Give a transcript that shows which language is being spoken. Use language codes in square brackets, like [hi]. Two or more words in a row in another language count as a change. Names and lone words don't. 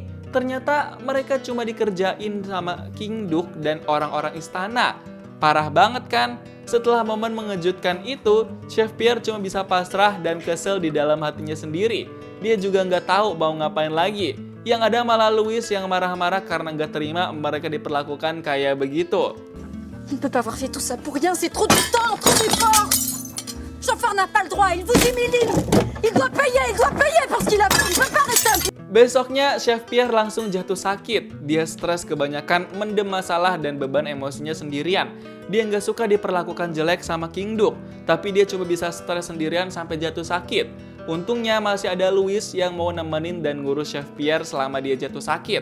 [id] Ternyata mereka cuma dikerjain sama King Duke dan orang-orang istana. Parah banget kan? Setelah momen mengejutkan itu, Chef Pierre cuma bisa pasrah dan kesel di dalam hatinya sendiri. Dia juga nggak tahu mau ngapain lagi. Yang ada malah Louis yang marah-marah karena nggak terima mereka diperlakukan kayak begitu. [fr] Il ne peut pas avoir fait tout ça pour rien, c'est trop de temps, trop d'efforts. Chauffeur n'a pas le droit, il vous humilie. Il doit payer pour ce qu'il a fait, il ne peut pas rester un petit... [id] Besoknya, Chef Pierre langsung jatuh sakit. Dia stres kebanyakan, mendem masalah dan beban emosinya sendirian. Dia nggak suka diperlakukan jelek sama King Duke, tapi dia cuma bisa stres sendirian sampai jatuh sakit. Untungnya masih ada Louis yang mau nemenin dan ngurus Chef Pierre selama dia jatuh sakit.